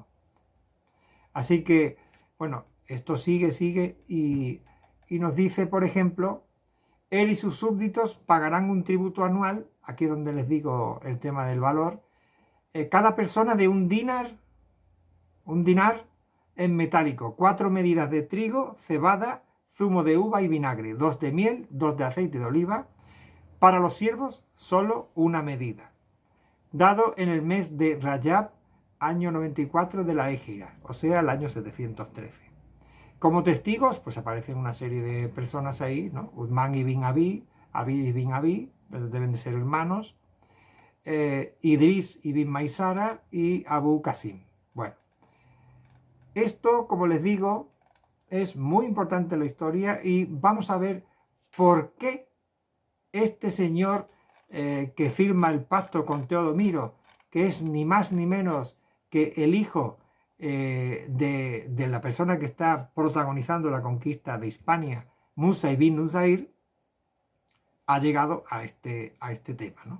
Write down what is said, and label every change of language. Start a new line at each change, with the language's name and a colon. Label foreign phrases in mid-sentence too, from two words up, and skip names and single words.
Spanish: Así que, bueno, esto sigue y nos dice, por ejemplo, él y sus súbditos pagarán un tributo anual, aquí es donde les digo el tema del valor, cada persona de un dinar en metálico, 4 medidas de trigo, cebada, zumo de uva y vinagre, 2 de miel, 2 de aceite de oliva. Para los siervos, solo una medida. Dado en el mes de Rajab, año 94 de la Égira, o sea, el año 713. Como testigos, pues aparecen una serie de personas ahí, ¿no? Uthman ibn Abi ibn Abi, deben de ser hermanos, Idris ibn Maisara y Abu Qasim. Bueno, esto, como les digo, es muy importante en la historia y vamos a ver por qué este señor que firma el pacto con Teodomiro, que es ni más ni menos que el hijo de la persona que está protagonizando la conquista de Hispania, Musa ibn Nusair, ha llegado a este tema, ¿no?